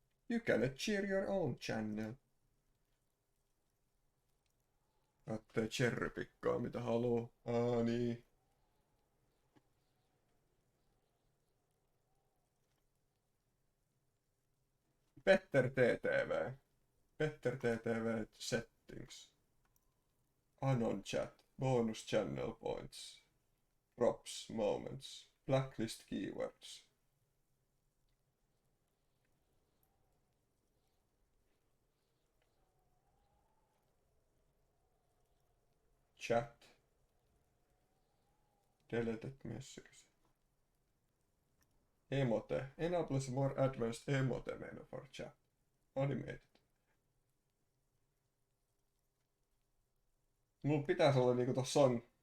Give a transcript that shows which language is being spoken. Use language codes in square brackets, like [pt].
[en] You can cheer your own channel. [fi] Ajattelee cherrypikkaa mitä haluu. Niin. [en] Petter TTV. Petter TTV settings. Anon chat. Bonus channel points. Props, moments. Blacklist keywords. Chat. Deleted messages. Emote. Enables more advanced emote menu for chat. Animated. [fi] Mulla pitäisi olla niinku tossa on.